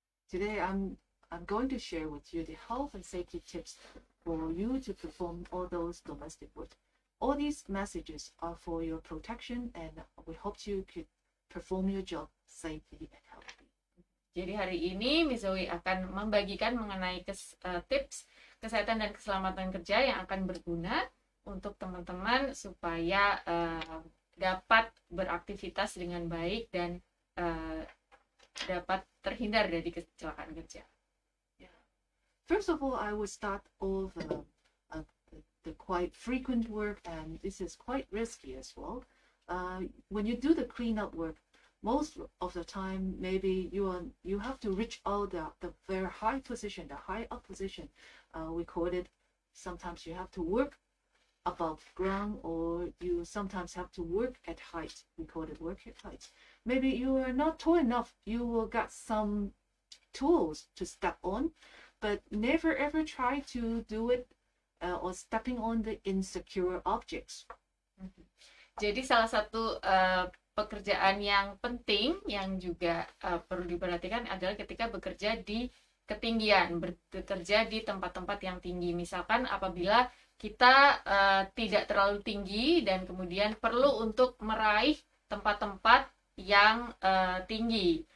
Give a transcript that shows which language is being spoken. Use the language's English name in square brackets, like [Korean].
[English] Today I'm I'm going to share with you the health and safety tips for you to perform all those domestic work. All these messages are for your protection, and we hope you could perform your job safely and healthy. [Indonesian] Jadi hari ini Miss Zoe akan membagikan mengenai tips kesehatan dan keselamatan kerja yang akan berguna untuk teman-teman supaya dapat beraktivitas dengan baik dan dapat terhindar dari kecelakaan kerja. [English] First of all, I will start off the quite frequent work, and this is quite risky as well. When you do the cleanup work, most of the time maybe you have to reach out the very high position, the high up position. We call it, sometimes you have to work above ground, or you sometimes have to work at height. We call it work at height. Maybe you are not tall enough, you will get some tools to step on, but never ever try to do it or stepping on the insecure objects. [Indonesian] Jadi salah satu pekerjaan yang penting yang juga perlu diperhatikan adalah ketika bekerja di ketinggian, bekerja di tempat-tempat yang tinggi. Misalkan apabila kita tidak terlalu tinggi dan kemudian perlu untuk meraih tempat-tempat yang tinggi.